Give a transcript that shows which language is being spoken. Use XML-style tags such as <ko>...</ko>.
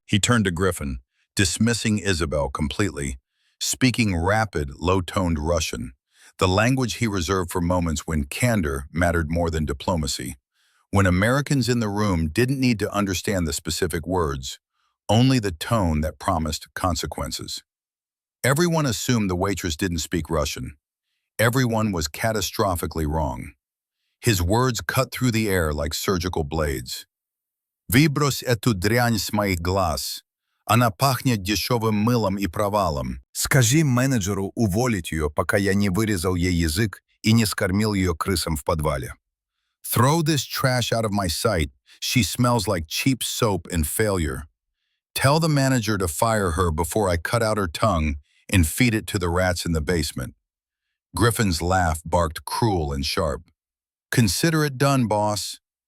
<en>He turned to Griffin, dismissing Isabel completely, speaking rapid, low-toned Russian, the language he reserved for moments when candor mattered more than diplomacy, when Americans in the room didn't need to understand the specific words, only the tone that promised consequences. Everyone assumed the waitress didn't speak Russian. Everyone was catastrophically wrong. His words cut through the air like surgical blades.</en> <ru>«Выбрось эту дрянь с моих глаз. Она пахнет дешевым мылом и провалом. Скажи менеджеру уволить ее, пока я не вырезал ей язык и не скормил ее крысам в подвале.</ru> <en>Throw this trash out of my sight. She smells like cheap soap and failure. Tell the manager to fire her before I cut out her tongue and feed it to the rats in the basement. Griffin's laugh barked cruel and sharp. Consider it done, boss.</en>